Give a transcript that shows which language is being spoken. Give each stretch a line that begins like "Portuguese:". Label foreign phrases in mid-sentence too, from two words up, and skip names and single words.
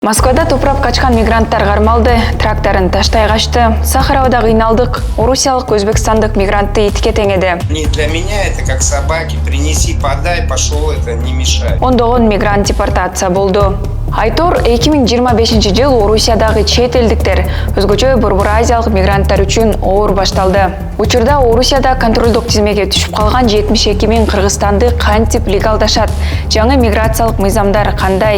Kyrgyz: Москвада топурап качкан мигранттар кармалды, тракторын таштай качты. Сахаровада кыйналдык. Орусиялык, өзбекстандык мигрантты итке теңеди.
Russian: Не для меня это как собаки, принеси, подай, пошел, это не мешает.
Kyrgyz: Ондогон мигрант депортация болду. Айтор 2025-жыл Орусиядагы чет элдиктер, өзгөчө Борбор Азиялык мигранттар үчүн оор башталды. Учурда Орусияда контролдук тизмеге түшүп калган 72 000 кыргызстанды кантип легалдашат? Жаңы миграциялык мыйзамдар кандай?